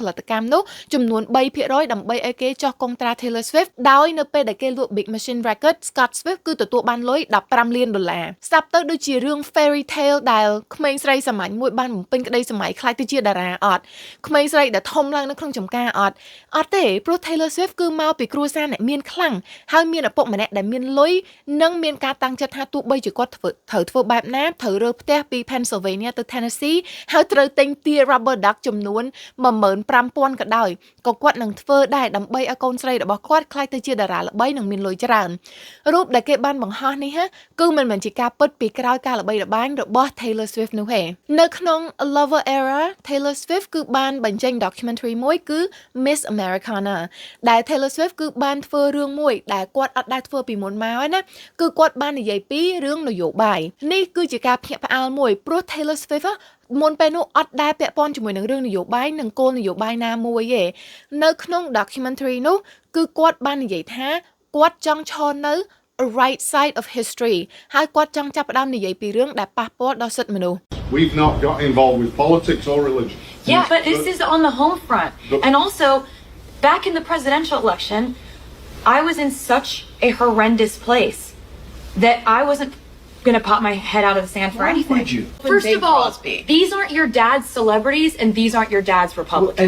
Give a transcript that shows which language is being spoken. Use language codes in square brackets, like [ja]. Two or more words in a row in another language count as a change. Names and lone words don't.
[km] ផលិតកម្មនោះចំនួន 3% ដើម្បីឲ្យគេចុះកុងត្រា Taylor Swift ដោយនៅពេលដែលគេលក់ Big Machine Records Scott Swift គឺទទួលបានលុយ$15 លានស្ដាប់ទៅដូចជារឿង [en] fairy tale [km] ដែលក្មេងស្រីសាមញ្ញមួយបានបំពេញក្តីសម័យខ្លាចទៅជាតារាអត់ក្មេងស្រីដែលធំឡើងនៅក្នុងចំការអត់ទេព្រោះ Taylor Swift គឺមកពីគ្រួសារអ្នកមានខ្លាំងហើយមានឪពុកម្នាក់ដែលមានលុយនិងមានការតាំងចិត្តថាទោះបីជាគាត់ត្រូវធ្វើបែបណាត្រូវរើផ្ទះពី Pennsylvania ទៅ Tennessee ហើយត្រូវទិញទា [en] rubber duck [km] ចំនួន15,000ក៏ដោយ ក៏គាត់នឹងធ្វើដែរដើម្បីឲ្យកូនស្រីរបស់គាត់ក្លាយទៅជាតារាល្បីនិងមានលុយច្រើនរូបដែលគេបានបង្ហោះនេះគឺមិនមែនជាការពិតពីក្រោយការល្បីល្បា ញរបស់ Taylor Swift នោះទេនៅក្នុង Lover Era Taylor Swift គឺបានបញ្ចេញ documentary មួយគឺ Miss Americana ដែល Taylor Swift គឺបានធ្វើ រឿងមួយដែលគាត់អត់ដែលធ្វើពីមុនមកណាគឺគាត់បាននិយាយពីរឿងនយោបាយនេះគឺជាការភ្ញាក់ផ្អើលមួយព្រោះ Taylor Swift មុនពេលនោះអត់ដែលពាក់ព័ន្ធជាមួយនឹងរឿងនយោបាយនិងគោលនយោបាយណាមួយទេនៅក្នុង documentary នោះគឺគាត់បាននិយាយថាគាត់ចង់ឈរនៅ [en] right side of history [km] ហើយគាត់ចង់ចាប់ផ្ដើមនិយាយពីរឿងដែលប៉ះពាល់ដល់សិទ្ធិមនុស្ស [en] We've not got involved with politics or religion. Yeah, but this is on the home front. And also, back in the presidential election, I was in such a horrendous place that I wasn't going to pop my head out of the sand for anything. Would you? First of all, these aren't your dad's celebrities and these aren't your dad's Republicans.